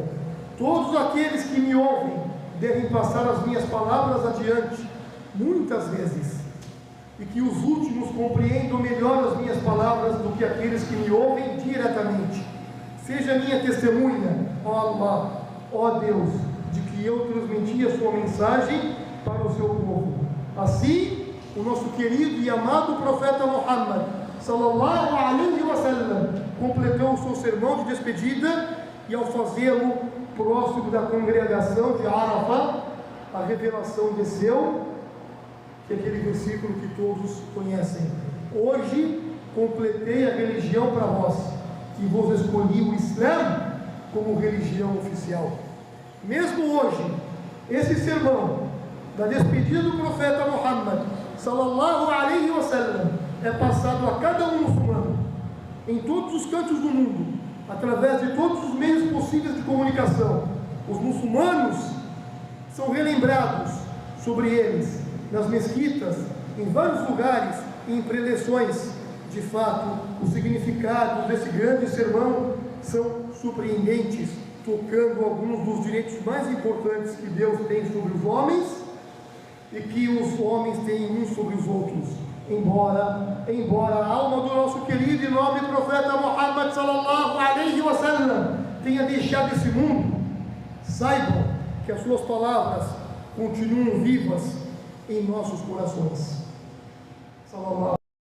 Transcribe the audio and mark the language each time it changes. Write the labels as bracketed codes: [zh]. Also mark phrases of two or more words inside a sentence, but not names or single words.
[pt] Todos aqueles que me ouvem devem passar as minhas palavras adiante, muitas vezes, e que os últimos compreendam melhor as minhas palavras do que aqueles que me ouvem diretamente. Seja minha testemunha, ó Allah, ó Deus, de que eu transmiti a sua mensagem para o seu povo. Assim, o nosso querido e amado profeta Muhammad, [ar] صلى الله عليه وسلم, [pt] completou o seu sermão de despedida, e ao fazê-lo próximo da congregação de Arafat, a revelação desceu, que é aquele versículo que todos conhecem: hoje completei a religião para vós, e vos escolhi o Islã como religião oficial. Mesmo hoje, esse sermão da despedida do profeta Muhammad, [ar] صلى الله عليه وسلم, [pt] é passado a cada um muçulmano, em todos os cantos do mundo, através de todos os meios possíveis de comunicação. Os muçulmanos são relembrados sobre eles nas mesquitas, em vários lugares e em preleções. De fato, os significados desse grande sermão são surpreendentes, tocando alguns dos direitos mais importantes que Deus tem sobre os homens e que os homens têm uns sobre os outros. Embora a alma do nosso querido e nobre profeta Muhammad [ar] صلى الله عليه وسلم [pt] tenha deixado esse mundo, saibam que as suas palavras continuam vivas em nossos corações. Sallallahu